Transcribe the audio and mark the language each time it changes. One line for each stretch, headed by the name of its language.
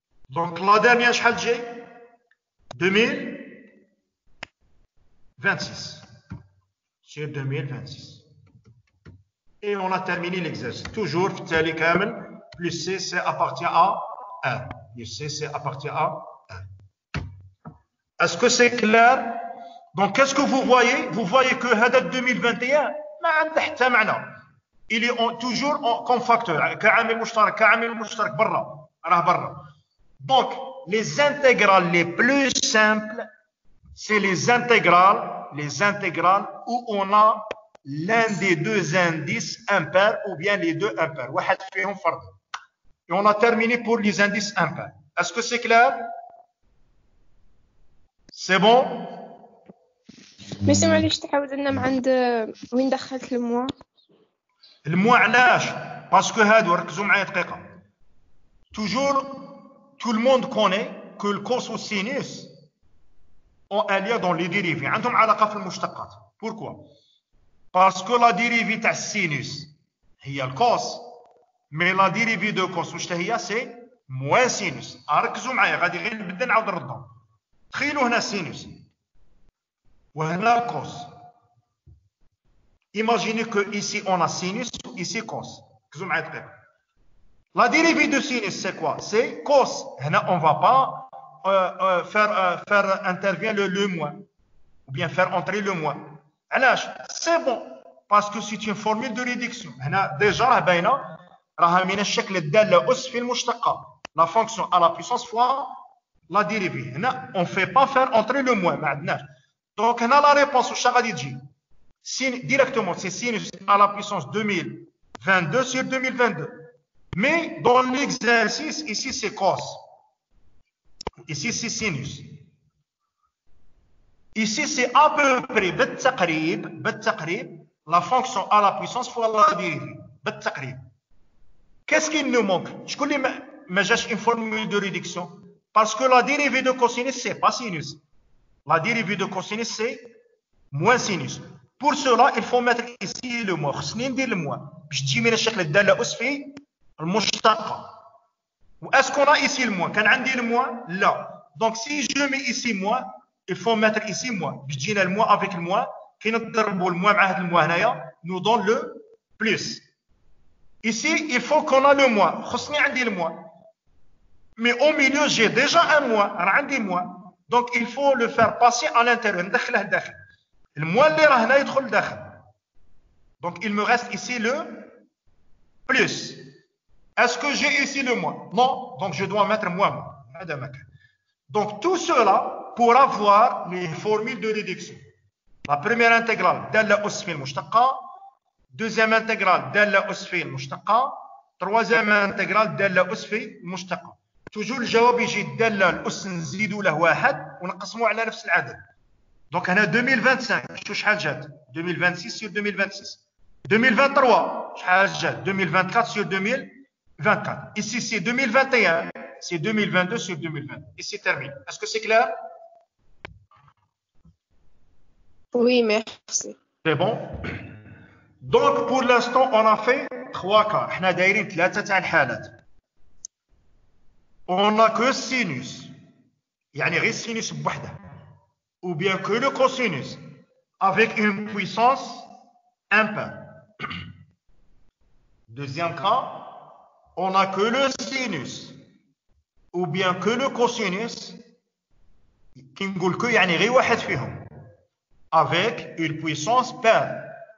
French: Donc, la dernière
Arabic: شحال تجي
French: 2026 sur 2026. Et on a terminé l'exercice. Toujours,
Arabic: التالي كامل,
French: plus C, c'est appartient à 1. Plus C, c'est appartient à 1. Est-ce que c'est clair? Donc, qu'est-ce que vous voyez? Vous voyez que
Arabic: هذا 2021 ما عنده حتى معنى.
French: Il est toujours comme facteur.
Arabic: كعامل مشترك برا. راه برا.
French: Donc, les intégrales les plus simples, c'est les intégrales où on a l'un des 2 indices impairs ou bien les 2 impairs.
Arabic: واحد فيهم فرد.
French: Et on a terminé pour les indices impairs. Est-ce que c'est clair? C'est bon?
Arabic: ماشي معليش تعاود لنا من عند وين دخلت الموا؟ الموا علاش؟ باسكو هادو ركزوا معايا دقيقة.
French: Toujours, tout le monde connaît que le cos ou sinus ont un lien dans les dérivés.
Arabic: عندهم علاقة في المشتقات.
French: Pourquoi? Parce que la dérivée
Arabic: تاع السينوس هي الكوس.
French: Mais la dérivée de cos
Arabic: واش هي؟
French: سي موان سينوس.
Arabic: ركزوا معايا غادي غير نبدا نعاود نردهم. تخيلوا هنا سينوس وهنا كوس.
French: Imaginez que ici on a sinus, ici cos.
Arabic: ركزوا معايا دقيقة.
French: La dérivée de sinus c'est quoi? C'est cos.
Arabic: هنا
French: on va pas faire intervenir le moins ou bien faire entrer le moins.
Arabic: علاش؟
French: C'est bon parce que c'est une formule de réduction.
Arabic: هنا déjà راه باينة راها من الشكل الدالة أس في المشتقة.
French: La fonction à la puissance fois la dérivée.
Arabic: هنا
French: on fait pas faire entrer le moins.
Arabic: ما عندناش.
French: Donc
Arabic: هنا
French: la réponse
Arabic: واش غادي تجي؟
French: Directement c'est sinus à la puissance 2022 sur 2022. Mais dans l'exercice ici c'est cos. Ici c'est sinus. Ici c'est à peu près
Arabic: بالتقريب
French: la fonction à la puissance fois la dérivée. بالتقريب. Qu'est-ce qu'il nous manque? Je connais une formule de réduction. Parce que la dérivée de cosinus, c'est pas sinus. La dérivée de cosinus, c'est moins sinus. Pour cela, il faut mettre ici le moins.
Arabic: خصني ندير
French: le moins.
Arabic: باش تجي من الشكل الدالة أس في المشتقة.
French: Est-ce qu'on a ici le moins?
Arabic: كان عندي
French: le moins?
Arabic: لا.
French: Donc si je mets ici moins, il faut mettre ici moins.
Arabic: باش تجينا
French: le moins avec le moins.
Arabic: كي نضربوا
French: le moins
Arabic: مع هذا
French: le moins
Arabic: هنايا,
French: nous donne le plus. Ici, il faut qu'on a le moins.
Arabic: خصني عندي
French: le moins. Mais au milieu, j'ai déjà un moins.
Arabic: راه عندي moins.
French: Donc il faut le faire passer à l'intérieur.
Arabic: ندخله لداخل.
French: Le moins
Arabic: اللي راه هنا يدخل لداخل.
French: Donc il me reste ici le plus. Est-ce que j'ai ici le moins? Non. Donc je dois mettre moins. Donc tout cela pour avoir les formules de réduction. La première intégrale
Arabic: دالة أس في المشتقة.
French: Deuxième intégrale
Arabic: دالة أس في المشتقة. Troisième intégrale دالة أس في المشتقة. توجور الجواب يجي الدالة الأس نزيدوا له واحد ونقسموا على نفس العدد. دونك هنا 2025 شو شحال جات 2026 sur 2026. 2023 شحال جات 2024 sur 2024.
French: Ici c'est 2021, c'est 2022 sur 2020. Et c'est terminé. Est-ce que c'est clair? Oui, merci. C'est bon. Donc pour l'instant on a fait 3 cas.
Arabic: احنا دايرين 3 تاع الحالات.
French: On n'a que sinus.
Arabic: يعني غير sinus بوحده.
French: Ou bien que le cosinus avec une puissance impaire. Deuxième cas, on n'a que le sinus ou bien que le cosinus qui
Arabic: نقول
French: que
Arabic: يعني غير واحد فيهم
French: avec une puissance paire.